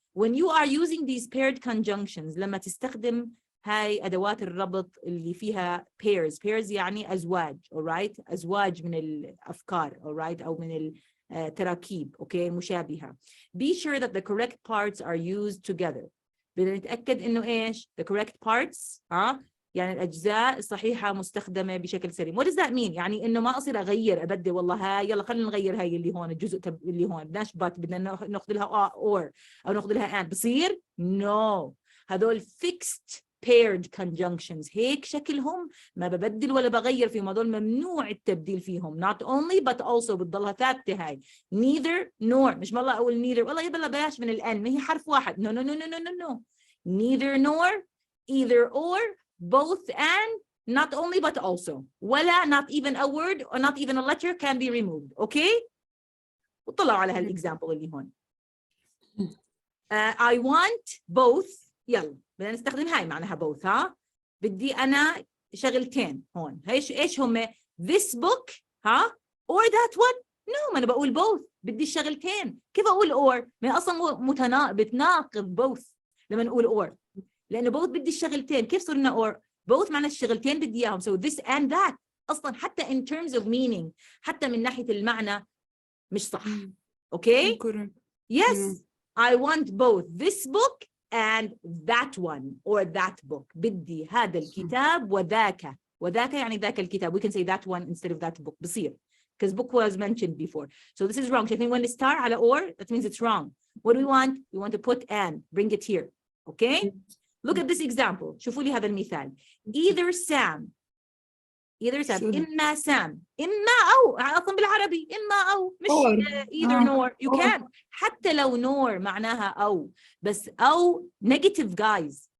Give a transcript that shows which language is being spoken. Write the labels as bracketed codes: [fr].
[en] When you are using these paired conjunctions [ar] لما تستخدم هاي أدوات الربط اللي فيها pairs يعني أزواج, all right, أزواج من الأفكار, all right, أو من التراكيب, okay, مشابهة. [en] Be sure that the correct parts are used together. [ar] بدنا نتأكد إنه إيش [en] the correct parts [ar] يعني الأجزاء الصحيحة مستخدمة بشكل سليم. [en] What does that mean؟ [ar] يعني إنه ما أصير أغير أبدل والله هاي يلا خلينا نغير هاي اللي هون الجزء اللي هون بدناش but بدنا ناخذ لها or أو ناخذ لها and بصير؟ No. هذول fixed paired conjunctions هيك شكلهم ما ببدل ولا بغير فيهم. هذول ممنوع التبديل فيهم. [en] Not only but also [ar] بتضلها ثابتة هاي. [en] Neither nor. [ar] مش والله أقول neither والله يبلا بلاش من الان ما هي حرف واحد. [en] No no no no no no no. Neither nor, either or, both and, not only but also. ولا not even a word or not even a letter can be removed. Okay? [ar] وطلعوا على هالإكزامبل اللي هون. [en] I want both. [ar] يلا بدنا نستخدم هاي معناها both بدي أنا شغلتين هون. إيش هم؟ [en] This book or that one? [ar] No ما أنا بقول both. بدي الشغلتين. كيف أقول or؟ ما أصلا بتناقض both لما نقول or. لأنه both بدي الشغلتين. كيف صرنا or؟ both معنى الشغلتين بدي إياهم. [en] So this and that أصلا حتى in terms of meaning [ar] حتى من ناحية المعنى مش صح. [en] Okay? Yes. I want both this book and that one or that book. [ar] بدي هذا الكتاب وذاك. وذاك يعني ذاك الكتاب. [en] We can say that one instead of that book. [ar] بصير. [en] Because book was mentioned before. So this is wrong. [ar] شايفين [en] when the star على or, that means it's wrong. What do we want? We want to put and. Bring it here. Okay? Look at this example. [ar] شوفوا لي هذا المثال. [en] Either Sam. [ar] إما سام. إما أو. أصلا بالعربي. إما أو. مش either nor. [en] You can. [ar] حتى لو nor معناها أو. بس أو [en] negative guys.